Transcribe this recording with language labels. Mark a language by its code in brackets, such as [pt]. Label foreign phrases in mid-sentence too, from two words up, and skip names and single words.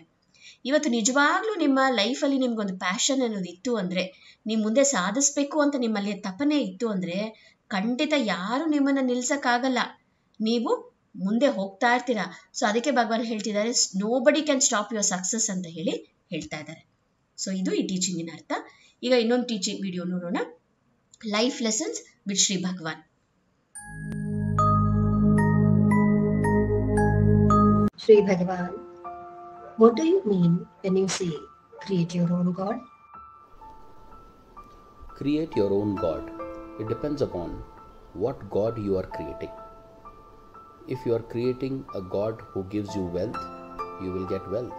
[kn] ಇವತ್ತು ನಿಜವಾಗ್ಲೂ ನಿಮ್ಮ ಲೈಫಲ್ಲಿ ನಿಮ್ಗೊಂದು ಪ್ಯಾಷನ್ ಅನ್ನೋದು ಇತ್ತು ಅಂದ್ರೆ, ನೀವು ಮುಂದೆ ಸಾಧಿಸ್ಬೇಕು ಅಂತ ನಿಮ್ಮಲ್ಲಿ ತಪನೆ ಇತ್ತು ಅಂದ್ರೆ ಖಂಡಿತ ಯಾರು ನಿಮ್ಮನ್ನ ನಿಲ್ಸಕ್ಕಾಗಲ್ಲ. ನೀವು ಮುಂದೆ ಹೋಗ್ತಾ ಇರ್ತೀರಾ. ಸೊ ಅದಕ್ಕೆ ಭಗವಾನ್ ಹೇಳ್ತಿದ್ದಾರೆ, [en] nobody can stop your success [kn] ಅಂತ ಹೇಳಿ ಹೇಳ್ತಾ ಇದ್ದಾರೆ. ಸೊ ಇದು ಈ ಟೀಚಿಂಗಿನ ಅರ್ಥ. ಈಗ ಇನ್ನೊಂದು [en] teaching video [kn] ನೋಡೋಣ. [en] Life Lessons with Shri Bhagavan. Shri Bhagavan, what do you mean when you say create your own God? Create your own God. It depends upon what God you are creating. If you are creating a God who gives you wealth, you will get wealth.